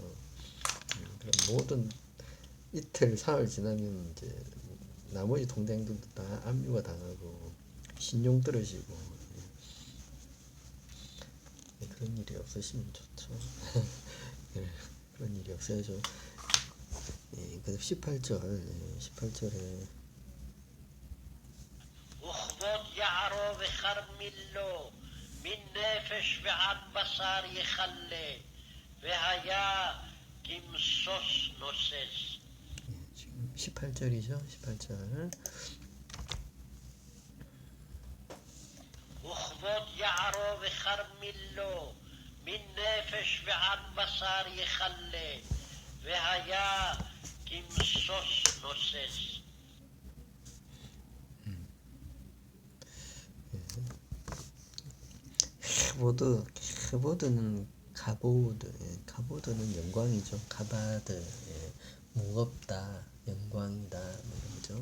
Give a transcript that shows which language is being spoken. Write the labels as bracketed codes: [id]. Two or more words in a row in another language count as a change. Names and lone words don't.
[ko] 모든 이틀 사흘 지나면 이제 나머지 통장들도 다 압류가 당하고 신용 떨어지고 그런 일이 없으시면 좋죠. 그런 일이 없어야죠. 그래서 18절에 [he] וכבוד יערו וכרמילו מן נפש ועד בשר יכלה והיה כמשוש נוסס. [ko] 지금 18절이죠. 18절. [he] וכבוד יערו וכרמילו מן נפש ועד בשר יכלה והיה כמשוש נוסס. [ko] 크보드는 가보드는 영광이죠. 가바드, 무겁다, 영광이다, 뭐 이런 거죠.